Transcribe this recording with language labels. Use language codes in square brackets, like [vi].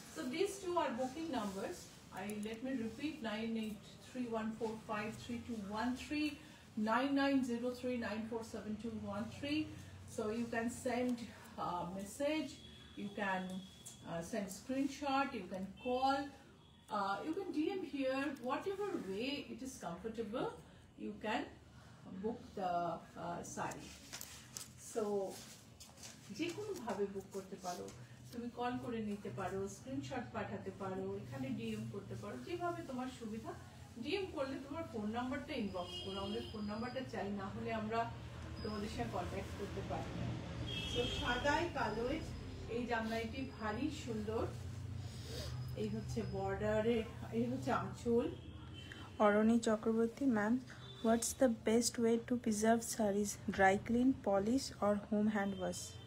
[en] So these two are booking numbers. Let me repeat, 9831453213, 9903947213. So you can send a message, you can send screenshot, you can call, you can DM here, whatever way it is comfortable, you can book the sari. [bn] So যে কোনো ভাবে বুক করতে পারো, তুমি call করে নিতে পারো, screenshot পাঠাতে পারো, এখানে ডিএম করতে পারো, যেভাবে তোমার সুবিধা। ডিএম করলে তোমার ফোন নাম্বারটা ইনবক্স করো, আমাদের ফোন নাম্বারটা চাই, না হলে আমরা তোমাদের সাথে কন্ট্যাক্ট করতে পারি না। তো সাদায় কালোয় এই জামদানিটি ভারী সুন্দর। এই হচ্ছে বর্ডারে, এই হচ্ছে আঁচল। [en] Arani Chakraborty, ma'am, what's the best way to preserve sarees? Dry clean, polish or home hand wash?